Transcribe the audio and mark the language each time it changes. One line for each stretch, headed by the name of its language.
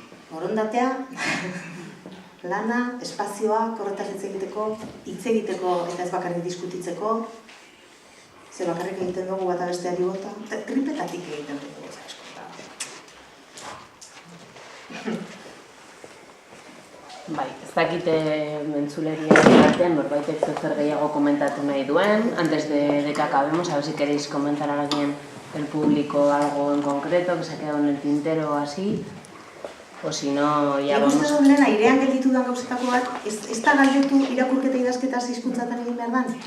Basque: Borondatea, lana, espazioa, horretaz hitz egiteko eta ez bakarrik diskutitzeko, ze bakarrik egiten dugu bata besteari bota, tripetatik egiten dugu. Bai, ez dakite mentzuleria batean, norbaitek zer gehiago komentatu nahi duen,
Spanish: antes de que acabemos, a ver si queréis comentar a alguien del público algo en concreto que se ha quedado en el tintero o así, o si no, ya vamos...
Basque: Ikusten duen, airean gelditu da gauzetako bat, ez da galdetu irakurketa idazketa hizkuntzatan egin behar dan?